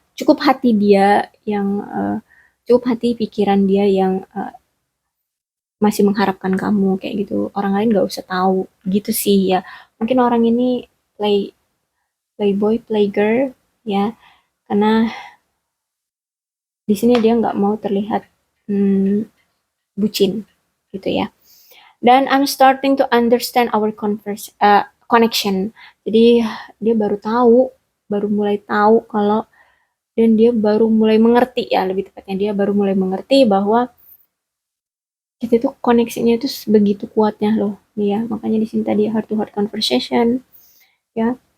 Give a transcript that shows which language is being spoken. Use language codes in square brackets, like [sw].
[id] Cukup hati dia yang cukup hati pikiran dia yang masih mengharapkan kamu kayak gitu. Orang lain nggak usah tahu gitu sih ya. Mungkin orang ini playboy playgirl ya, karena di sini dia nggak mau terlihat bucin gitu ya. [en] Dan I'm starting to understand our connection. [id] Jadi dia baru tahu, baru mulai tahu kalau, dan dia baru mulai mengerti ya, lebih tepatnya dia baru mulai mengerti bahwa kita itu koneksinya itu begitu kuatnya loh, ya. Makanya di sini tadi [en] heart to heart conversation, [id] ya.